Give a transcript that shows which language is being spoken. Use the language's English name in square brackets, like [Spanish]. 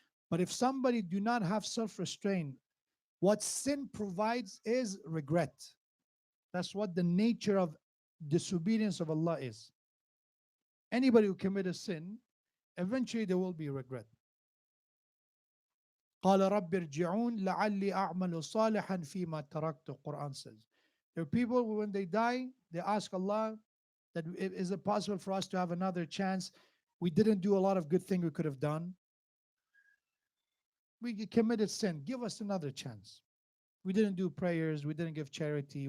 [English] But if somebody do not have self-restraint, what sin provides is regret. That's what the nature of disobedience of Allah is. Anybody who commit a sin, eventually there will be regret. [Arabic] قال رب ارجعون لعلي أعمل صالحا فيما تركت. [English] Quran says. There are people who, when they die, they ask Allah that is it possible for us to have another chance? We didn't do a lot of good things we could have done. We committed sin. Give us another chance. We didn't do prayers. We didn't give charity.